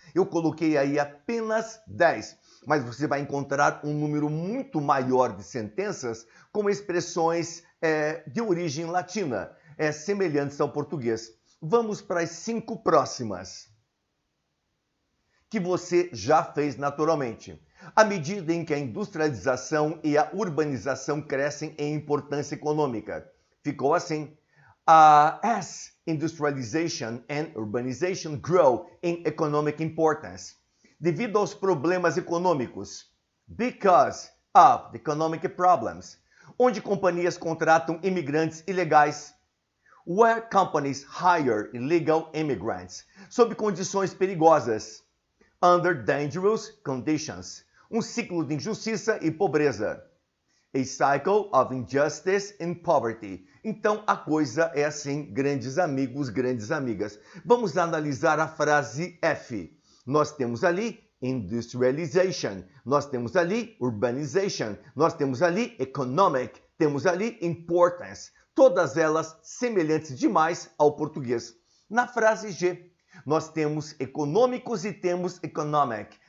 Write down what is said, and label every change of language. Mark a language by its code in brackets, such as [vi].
[pt] Eu coloquei aí apenas 10, mas você vai encontrar um número muito maior de sentenças com expressões de origem latina, semelhantes ao português. Vamos para as 5 próximas, que você já fez naturalmente. À medida em que a industrialização e a urbanização crescem em importância econômica. Ficou assim. [en] As industrialization and urbanization grow in economic importance. [pt] Devido aos problemas econômicos. [en] Because of the economic problems. [pt] Onde companhias contratam imigrantes ilegais. [en] Where companies hire illegal immigrants. [pt] Sob condições perigosas. [en] Under dangerous conditions. [pt] Um ciclo de injustiça e pobreza. [en] A cycle of injustice and poverty. [pt] Então, a coisa é assim, grandes amigos, grandes amigas. Vamos analisar a frase F. Nós temos ali industrialization, nós temos ali urbanization, nós temos ali economic, temos ali importance. Todas elas semelhantes demais ao português. Na frase G, nós temos econômicos e temos economic.